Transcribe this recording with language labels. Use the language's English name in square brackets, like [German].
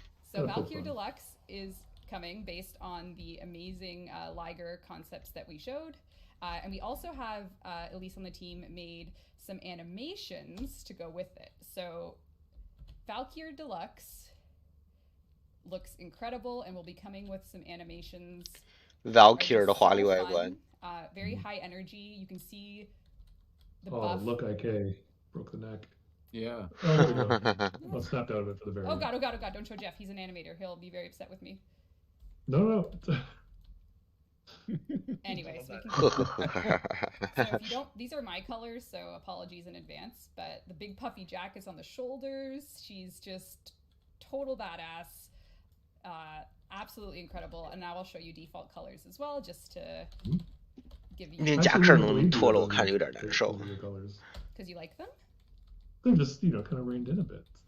[English] So Valkyr Deluxe is coming based on the amazing Liger concepts that we showed. And we also have, Elise on the team, made some animations to go with it. So Valkyr Deluxe looks incredible, and we'll be coming with some animations. [Chinese] Valkyr 的华丽外观 [English] very high energy. You can see the buff. Oh, look, IK broke the neck. Yeah. Oh, there we go. Well, snapped out of it for the very end. Oh god, don't show Jeff. He's an animator. He'll be very upset with me. No. Anyways, we can so if you don't, these are my colors, so apologies in advance. But the big puffy jack is on the shoulders. She's just total badass. Absolutely incredible. And now I'll show you default colors as well, just to give you. [Chinese] 那夹克能脱了，我看着有点难受。 [English] Because you like them? They're just, kind of reined in a bit.